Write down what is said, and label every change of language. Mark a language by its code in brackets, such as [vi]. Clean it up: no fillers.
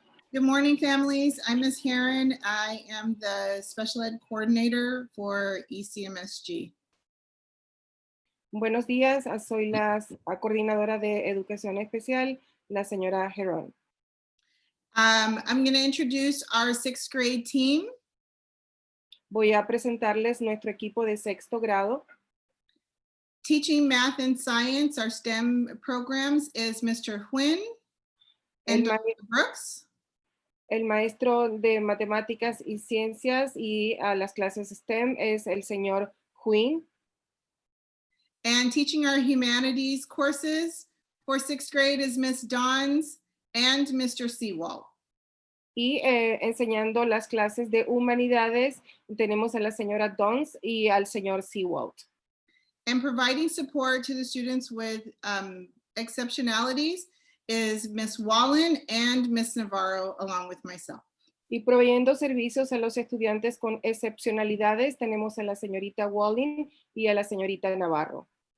[en] Good morning, families. I'm Ms. Heron. I am the special ed coordinator for ECMSG. [es] Buenos días, soy la coordinadora de educación especial, la señora Heron. [en] I'm going to introduce our sixth grade team. [es] Voy a presentarles nuestro equipo de sexto grado. [en] Teaching math and science, our STEM programs, is Mr. Huynh and Dr. Brooks. [es] El maestro de matemáticas y ciencias y las clases STEM es el señor Huynh. [en] And teaching our humanities courses for sixth grade is Ms. Dons and Mr. Seawald. [es] Y enseñando las clases de humanidades tenemos a la señora Dons y al señor Seawald. [en] And providing support to the students with exceptionalities is Ms. Wallen and Ms. Navarro, along with myself. [es] Y proveyendo servicios a los estudiantes con excepcionalidades tenemos a la señorita Wallen y a la señorita Navarro.